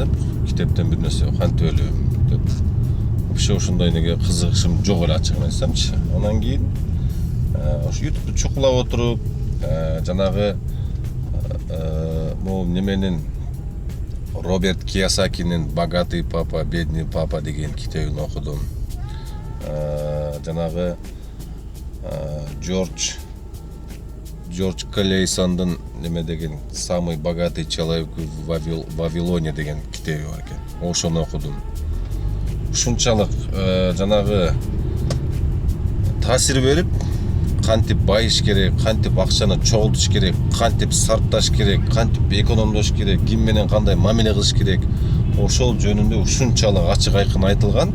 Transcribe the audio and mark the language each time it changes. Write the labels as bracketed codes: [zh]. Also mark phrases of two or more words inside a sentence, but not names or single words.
[ky] Китептен бир нерсе кантип эле деп. Вообще ошондой неге кызыгышым жок эле ачыгын айтсамчы. Анан кийин ошо YouTube'ду чукулап отуруп, жанагы могу неменин Роберт Кийосакинин «Богатый папа, бедный папа» деген китебин окудум. Жанагы Джордж Клейсондун неме деген «Самый богатый человек в Вавилоне» деген китеби бар экен. Ошону окудум. Ушунчалык жанагы таасир берип, кантип байыш керек, кантип акчаны чогултуш керек, кантип сарпташ керек, кантип экономдош керек, ким менен кандай мамиле кылыш керек, ошол жөнүндө ушунчалык ачык айкын айтылган.